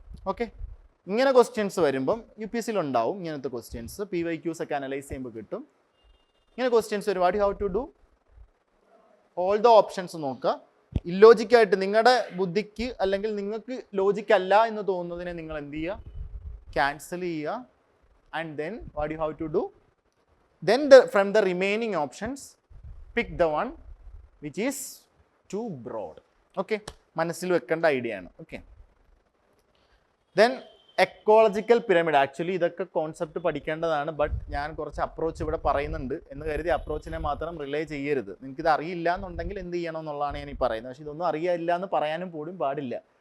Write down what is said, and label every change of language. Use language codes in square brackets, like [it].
[ml] Okay, ഇങ്ങനെ questions വരുമ്പം UPSC ഉണ്ടാവും ഇങ്ങനത്തെ ക്വസ്റ്റ്യൻസ്. PYQs ഒക്കെ അനലൈസ് ചെയ്യുമ്പോൾ കിട്ടും ഇങ്ങനെ ക്വസ്റ്റ്യൻസ് വരും. [en] What you have to do? [ml] All the options നോക്കുക. ഇല്ലോജിക്കായിട്ട് നിങ്ങളുടെ ബുദ്ധിക്ക് അല്ലെങ്കിൽ നിങ്ങൾക്ക് ലോജിക് അല്ല എന്ന് തോന്നുന്നതിനെ നിങ്ങൾ എന്ത് ചെയ്യുക? ക്യാൻസൽ ചെയ്യുക. [en] And then what you have to do? Then from the remaining options, pick the one which is too broad. [ml] Okay, മനസ്സിൽ വെക്കേണ്ട ഐഡിയ ആണ്. Okay, then ecological pyramid. Actually ഇതൊക്കെ കോൺസെപ്റ്റ് പഠിക്കേണ്ടതാണ്. ബട്ട് ഞാൻ കുറച്ച് അപ്രോച്ച് ഇവിടെ പറയുന്നുണ്ട് എന്ന് കരുതി അപ്രോച്ചിനെ മാത്രം റിലേ ചെയ്യരുത്. നിങ്ങൾക്കിത് അറിയില്ല എന്നുണ്ടെങ്കിൽ എന്ത് ചെയ്യണം എന്നുള്ളതാണ് ഞാൻ ഈ പറയുന്നത്. പക്ഷേ ഇതൊന്നും അറിയില്ല എന്ന് പറയാനും പോലും പാടില്ല.